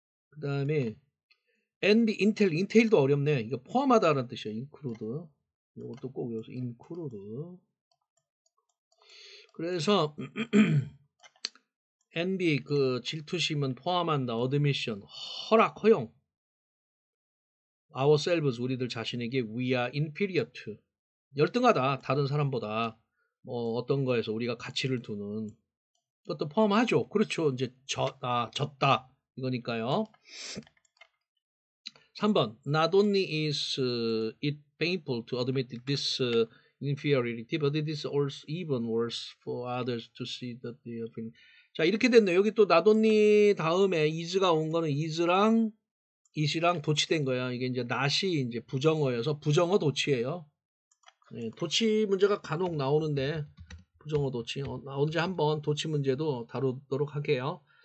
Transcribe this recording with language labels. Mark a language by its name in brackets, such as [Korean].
[Korean] 그 다음에 인텔도 어렵네. 이거 포함하다라는 뜻이야. include. 이것도 꼭 외워서 include. 그래서 envy 그 질투심은 포함한다. admission 허용. ourselves 우리들 자신에게 we are inferior to 열등하다. 다른 사람보다 뭐 어떤 거에서 우리가 가치를 두는 것도 포함하죠. 그렇죠. 이제 졌다 이거니까요. [English] 3번 Not only is it painful to admit this inferiority, but it is also even worse for others to see that they have been. [Korean] 자, 이렇게 됐네요. 여기 또 not only 다음에 is가 온 거는 is랑 it이랑 도치된 거야. 이게 이제 not이 이제 부정어여서 부정어 도치예요. 네, 도치 문제가 간혹 나오는데 부정어 도치 언제 한번 도치 문제도 다루도록 할게요.